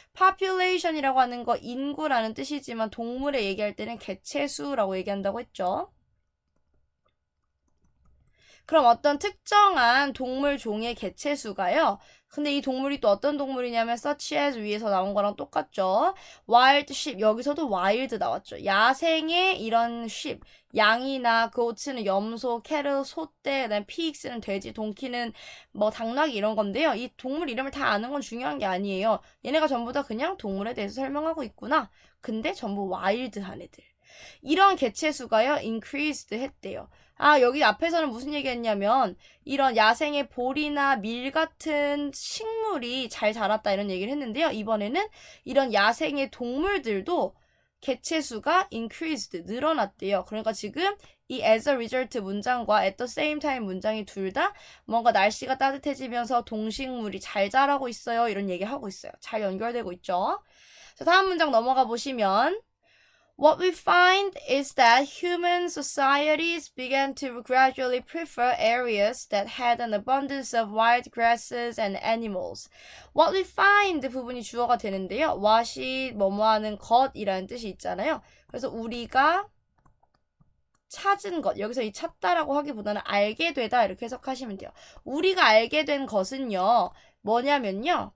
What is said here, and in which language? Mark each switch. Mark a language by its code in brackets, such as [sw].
[ko] population이라고 하는 거 인구라는 뜻이지만 동물에 얘기할 때는 개체수라고 얘기한다고 했죠. 그럼 어떤 특정한 동물 종의 개체수가요. 근데 이 동물이 또 어떤 동물이냐면 such as 위에서 나온 거랑 똑같죠. wild sheep, 여기서도 wild 나왔죠. 야생의 이런 sheep, 양이나 goats는 염소, cattle, 소떼, 그다음에 pigs는 돼지, 동키는 뭐 당나귀 이런 건데요. 이 동물 이름을 다 아는 건 중요한 게 아니에요. 얘네가 전부 다 그냥 동물에 대해서 설명하고 있구나. 근데 전부 wild한 애들. 이런 개체수가요, increased 했대요. 아, 여기 앞에서는 무슨 얘기했냐면 이런 야생의 볼이나 밀 같은 식물이 잘 자랐다 이런 얘기를 했는데요. 이번에는 이런 야생의 동물들도 개체수가 increased, 늘어났대요. 그러니까 지금 이 [en] as a result [ko] 문장과 [en] at the same time [ko] 문장이 둘 다 뭔가 날씨가 따뜻해지면서 동식물이 잘 자라고 있어요. 이런 얘기하고 있어요. 잘 연결되고 있죠. 자, 다음 문장 넘어가 보시면 [en] What we find is that human societies began to gradually prefer areas that had an abundance of wild grasses and animals. What we find [ko] 부분이 주어가 되는데요. what이 뭐뭐하는 것이라는 뜻이 있잖아요. 그래서 우리가 찾은 것, 여기서 이 찾다라고 하기보다는 알게 되다 이렇게 해석하시면 돼요. 우리가 알게 된 것은요. 뭐냐면요.